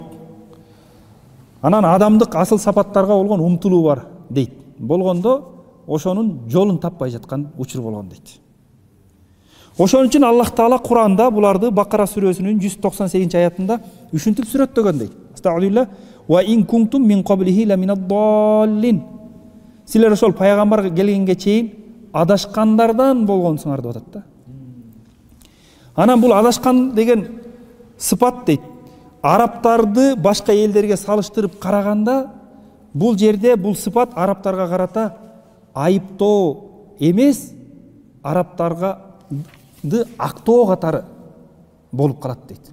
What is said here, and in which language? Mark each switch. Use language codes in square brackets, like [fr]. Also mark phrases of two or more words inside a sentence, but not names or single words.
[ky] Анан адамдык асыл сапаттарга болгон умтулуу бар дейт. Болгондо ошонун жолун таппай жаткан учур болгон дейт. Ошон үчүн Аллах Таала Куранда буларды Бакара сүрөсүнүн 198 аятында үшүнтүп сүрөттөгөн дейт. [ar] أستغفر الله وإن كنتم من قبله لمن الضالين. [ky] Силер ошол пайгамбар келгенге чейин адашкандардан болгонсуңар деп атат да. Анан бул адашкан деген сыпат дейт. Арабтарды башка элдерге салыштырып караганда бул жерде бул сыпат арабтарга карата айыптоо эмес, арабтарга актоо катары болуп калат дейт.